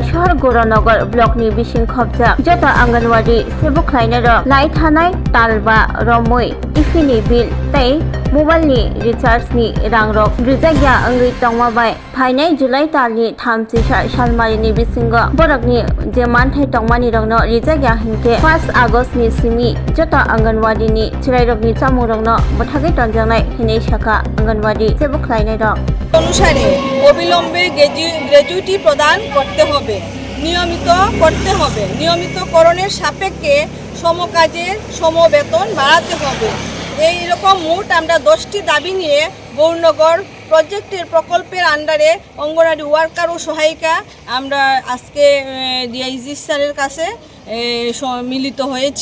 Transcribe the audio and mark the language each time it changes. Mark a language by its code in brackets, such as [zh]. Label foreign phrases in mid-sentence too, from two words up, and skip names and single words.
[brx] शहर गौरनगर ब्लकनि बिसिं खबजा जत अंगनवाड़ी सेबक खालायनाय लाइ थानाय तालबा रमै टिफिनि बिल तै मोबाइलनि रिचार्जनि रांरक ब्रिजाग्या अंगै तंमाबाय फाइनाय जुलाइ तालनि 34 सालमारिनि बिसिंग बरकनि जे मानथाय तंमानि रंनो रिजाग्या हिंके 1 आगस्टनि सिमी जत अंगनवाड़ीनि चिराइरगनि जामुरंनो मथागे तंजांनाय हिनै साका अंगनवाड़ी सेबक खालायनाय [bn] অনুসারে অবিলম্বে গ্র্যাচুইটি প্রদান করতে হবে, নিয়মিত করতে হবে। নিয়মিতকরণের সাপেক্ষে সমকাজের সমবেতন বাড়াতে হবে। এই রকম মোট আমরা 10টি দাবি নিয়ে গৌরনগর প্রকল্পের আন্ডারে অঙ্গনওয়াড়ি ওয়ার্কার ও সহায়িকা আমরা আজকে ডিআইজি স্যারের কাছে মিলিত হয়েছি।